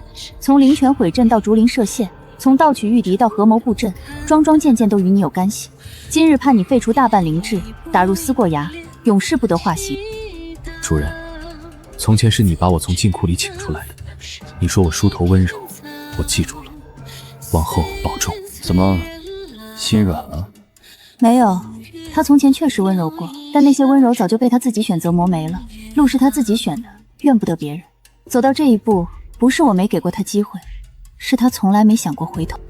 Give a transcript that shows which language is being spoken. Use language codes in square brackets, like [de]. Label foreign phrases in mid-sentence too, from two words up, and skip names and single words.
[zh] 從靈泉毀陣到竹林設陷，從盜取玉笛到合謀布陣，樁樁件件都與你有干係。今日判你廢除大半靈智，打入思過崖，永世不得化形。主人，從前是你把我從禁庫裡請出來的，你說我梳頭溫柔， 我記住了，往後保重。怎么，心软了？没有，他从前确實溫柔過，但那些溫柔早就被他自己選擇磨沒了。路是他自己選的，怨不得別人。走到這一步，不是我沒給過他機會，是他從來沒想過回頭。